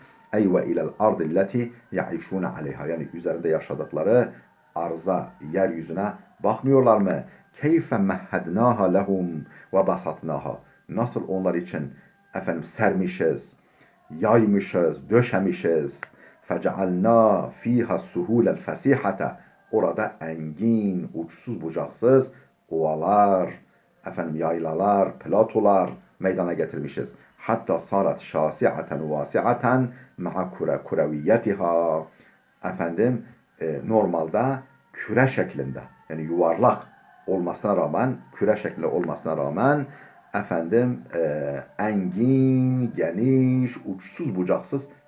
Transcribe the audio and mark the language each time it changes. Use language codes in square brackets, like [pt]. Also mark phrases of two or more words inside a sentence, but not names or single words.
[ar] أي وإلى الأرض التي يعيشون عليها. [tr] Yani üzerinde yaşadıkları arza, yeryüzüne bakmıyorlar mı? [ar] كيف مهدناها لهم وبسطناها. [tr] Nasıl onlar için sermişiz, yaymışız, döşemişiz. [ar] فَجَعَلْنَا ف۪يهَا السُّهُولَ الْفَس۪يحَةَ [tr] Orada engin, uçsuz bucaksız ovalar, yaylalar, platolar meydana getirmişiz. [ar] حتى صارت شاسعة واسعة مع كرويتها. [tr] Normalde küre şeklinde yani yuvarlak olmasına rağmen, küre şeklinde olmasına rağmen engin, geniş, uçsuz bucaksız görünüyor.